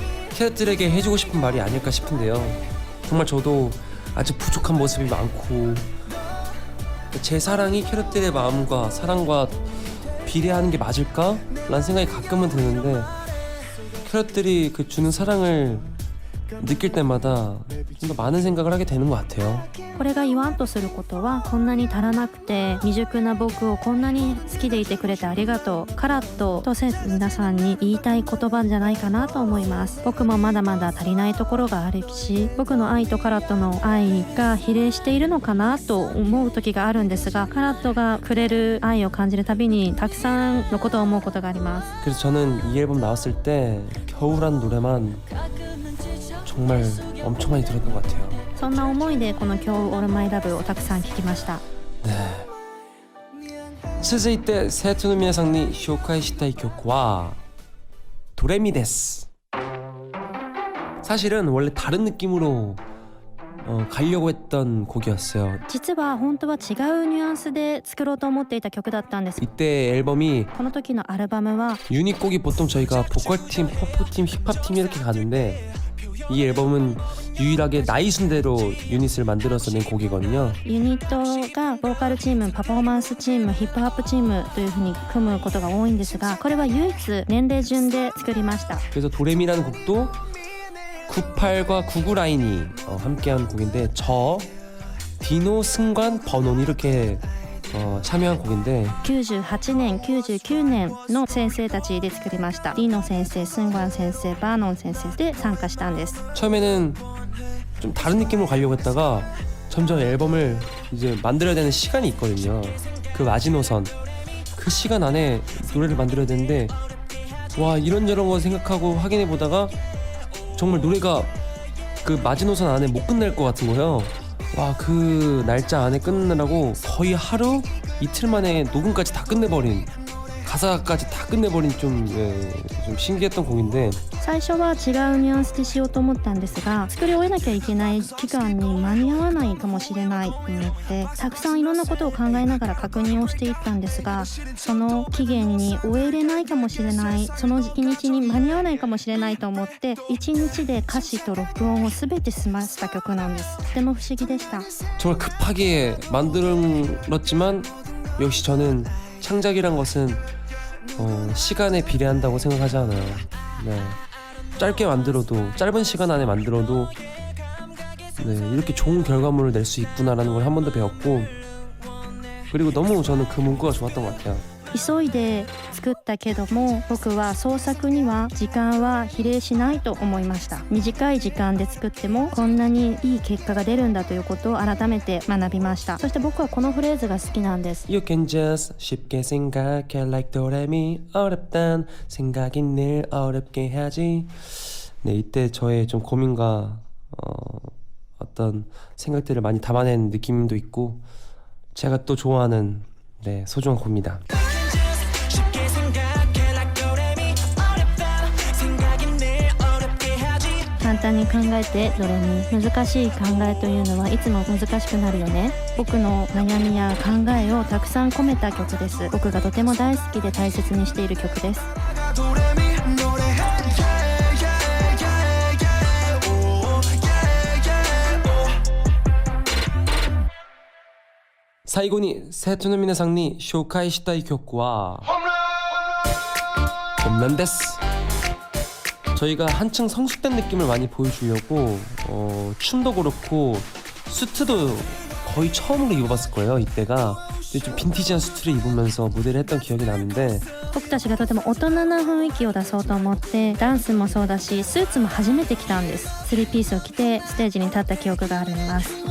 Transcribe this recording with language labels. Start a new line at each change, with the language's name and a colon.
Korean: 캐럿들에게 해주고 싶은 말이 아닐까 싶은데요. 정말 저도 아직 부족한 모습이 많고 제 사랑이 캐럿들의 마음과 사랑과 비례하는 게 맞을까? 라는 생각이 가끔은 드는데 캐럿들이 그 주는 사랑을 느낄 때마다 좀 더 많은 생각을 하게 되는 것 같아요.
Japanese: これが言わんとすることは、こんなに足らなくて未熟な僕をこんなに好きでいてくれてありがとう、カラットと皆さんに言いたい言葉じゃないかなと思います。僕もまだまだ足りないところがあるし、僕の愛とカラットの愛が比例しているのかなと思う時があるんですが、カラットがくれる愛を感じるたびにたくさんのことを思うことがあります。
Korean: 그래서 저는 이 앨범 나왔을 때 겨울한 노래만 정말 엄청 많이 들었던 것 같아요.
Japanese: そんな思いでこの今日オールマイラブをたくさん聴きました。
Korean: 네.
Japanese: 続いて生徒の皆さんに紹介したい曲はドレミです。
Korean: 사실은 원래 다른 느낌으로 가려고 했던 곡이었어요.
Japanese: 実は本当は違うニュアンスで作ろうと思っていた曲だったんです。
Korean: 이때 앨범이
Japanese: この時のアルバムは
Korean: 유닛곡이 보통 저희가 보컬팀, 퍼포팀, 힙합팀 이렇게 가는데 이 앨범은 유일하게 나이 순대로 유닛을 만들어서 낸 곡이거든요.
Japanese: ユニットがボーカルチーム、パフォーマンスチーム、ヒップホップチームという風に組むことが多いんですが、これは唯一年齢順で作りました。
Korean: 그래서 도레미라는 곡도 98과 99 라인이 함께한 곡인데 저, 디노, 승관, 버논 이렇게 참여한 곡인데
Japanese: 98年、99年の先生たちで作りました。ディノ先生、スンガン先生、バーノン先生で参加したんです。
Korean: 처음에는 좀 다른 느낌으로 가려고 했다가 점점 앨범을 이제 만들어야 되는 시간이 있거든요. 그 마지노선 그 시간 안에 노래를 만들어야 되는데 와 이런저런 거 생각하고 확인해 보다가 정말 노래가 그 마지노선 안에 못 끝날 것 같은 거예요. 와 그 날짜 안에 끝내라고 거의 하루 이틀 만에 녹음까지 다 끝내버린 가사까지 다 끝내버린 좀 신기했던 곡인데
Japanese: 最初は違うニュアンスでしようと思ったんですが、作り終えなきゃいけない期間に間に合わないかもしれないと思ってたくさんいろんなことを考えながら確認をしていったんですが、その期限に終えれないかもしれない、その日にちに間に合わないかもしれないと思って1日で歌詞と録音を全て済ませた曲なんです。とても不思議でした。
Korean: 정말 급하게 만들었지만 역시 저는 창작이란 것은 시간에 비례한다고 생각하지 않아요. 네. 짧게 만들어도 짧은 시간 안에 만들어도 네, 이렇게 좋은 결과물을 낼 수 있구나라는 걸 한 번 더 배웠고 그리고 너무 저는 그 문구가 좋았던 것 같아요.
Japanese: 急いで作ったけども僕は創作には時間は比例しないと思いました。短い時間で作ってもこんなにいい結果が出るんだということを改めて学びました。そして僕はこのフレーズが好きなんです。
English: You can just
Korean: 쉽게 생각해 like 도레미 어렵단 생각이 늘 어렵게 하지. 네 이때 저의 좀 고민과 어떤 생각들을 많이 담아낸 느낌도 있고 제가 또 좋아하는 네 소중한 곡입니다.
Japanese: 簡単に考えてどれに難しい考えというのはいつも難しくなるよね。僕の悩みや考えをたくさん込めた曲です。僕がとても大好きで大切にしている曲です。最後に生徒の皆さんに紹介したい曲は홈런です.
Korean: 저희가 한층 성숙된 느낌을 많이 보여주려고 춤도 그렇고 수트도 거의 처음으로 입어봤을 거예요. 이때가 좀 빈티지한 수트를 입으면서 무대를 했던 기억이 나는데
Japanese: 僕たちがとても大人な雰囲気を出そうと思ってダンスもそうだしスーツも初めて着たんです。 3ピースを着てステージに立った記憶があります。